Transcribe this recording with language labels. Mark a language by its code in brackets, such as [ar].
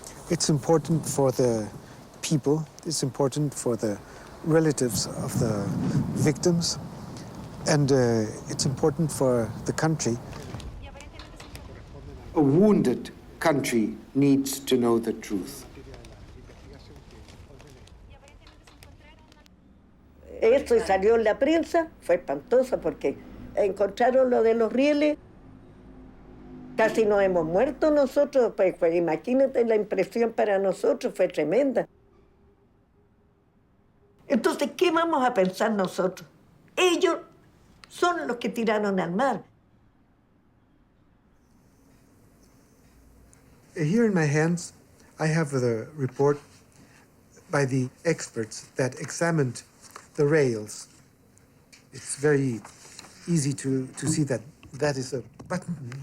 [en] It's important for the people. It's important for the relatives of the victims. And it's important for the country. A wounded country needs to know the truth. [es] Esto y salió en la prensa, fue espantoso porque encontraron lo de los rieles. Casi nos hemos muerto nosotros, pues imagínate, la impresión para nosotros fue tremenda. Entonces, ¿qué vamos a pensar nosotros? Ellos son los que tiraron al mar. [en] Here in my hands, I have the report by the experts that examined the rails. It's very easy to see that that is a button.